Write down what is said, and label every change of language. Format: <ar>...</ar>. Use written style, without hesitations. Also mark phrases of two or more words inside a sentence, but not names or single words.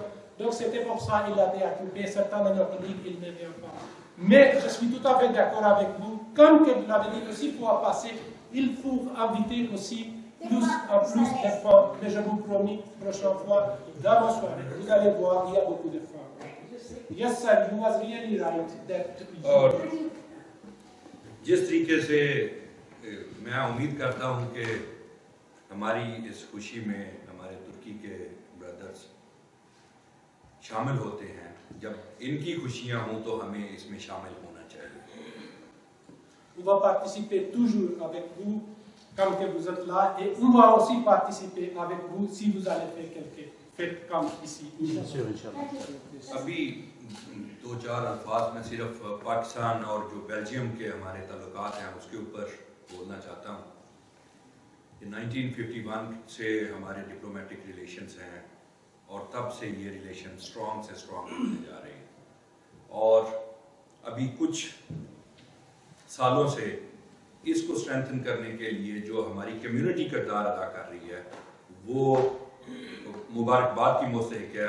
<fr>Donc c'était pour ça qu'il a été occupé, certains de nos collègues, ils ne viennent pas. Mais je suis tout à fait d'accord avec vous. Comme que vous l'avez dit aussi, pour passer, il faut inviter aussi plus de femmes. Mais je vous promets, prochaine fois, dans ma soirée, vous allez voir, il y a beaucoup de femmes.</fr> <en>Yes, sir, you was really right that</en> <ur>اور جس طریقے سے میں امید کرتا ہوں کہ ہماری اس خوشی میں ہمارے ترکی کے برادرز شامل ہوتے ہیں، جب ان کی خوشیاں ہوں تو ہمیں اس میں شامل ہونا چاہیے۔</ur> <fr>On va participer toujours avec vous comme que vous êtes là, et on va aussi participer avec vous si vous allez faire quelque fête comme ici.</fr> <ur>ابھی دو چار الفاظ میں صرف پاکستان اور جو بیلجیم کے ہمارے تعلقات ہیں اس کے اوپر بولنا چاہتا ہوں۔ 1951 سے ہمارے</ur> <en>diplomatic relations</en> <ur>ہیں، اور تب سے یہ ریلیشن اسٹرانگ سے اسٹرانگ ہوتے جا رہے ہیں، اور ابھی کچھ سالوں سے اس کو اسٹرینتھن کرنے کے لیے جو ہماری کمیونٹی کردار ادا کر رہی ہے وہ مبارکباد کی مستحق ہے۔</ur>